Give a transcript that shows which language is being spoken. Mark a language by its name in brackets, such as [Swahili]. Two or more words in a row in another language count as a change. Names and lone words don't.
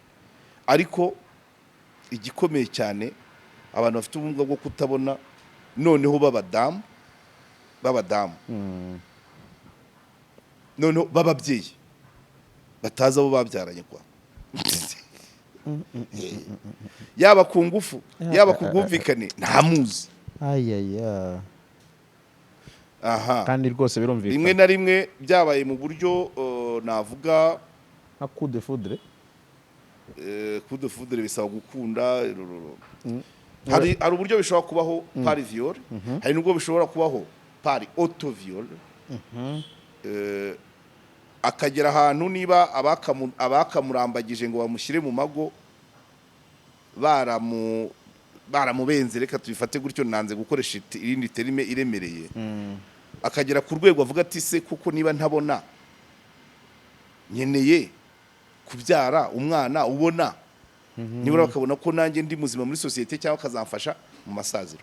[Kinyarwanda] Ariko igikomeye cyane abantu bafite ubumuga bwo kutabona noneho b'abadamu noneho b'ababyeyi batazi abo babyaranye kwa yaba ku ngufu yaba ku bwumvikane ntamuzi. ayaya Aha, kandi rwose birumvikana rimwe na rimwe byabaye mu buryo navuga [French] nka coup de foudre. coup de foudre [Kinyarwanda] bisaba gukunda. Hari uburyo bishobora kubaho [French] par viol, [Kinyarwanda] hari nubwo bishobora kubaho [French] par auto viol. [Kinyarwanda] Akagera ahantu niba abakamurambagije ngo bamushyire mu mago baramubenze, reka tubifate gutyo, nanze gukoresha irindi terime iremereye. Akagera ku rwego avuga ati se kuko niba ntabona nkeneye kubyara umwana ubona, nibura bakabona ko nanjye ndi muzima muri sosiyete cyangwa akazamfasha mu masaziro.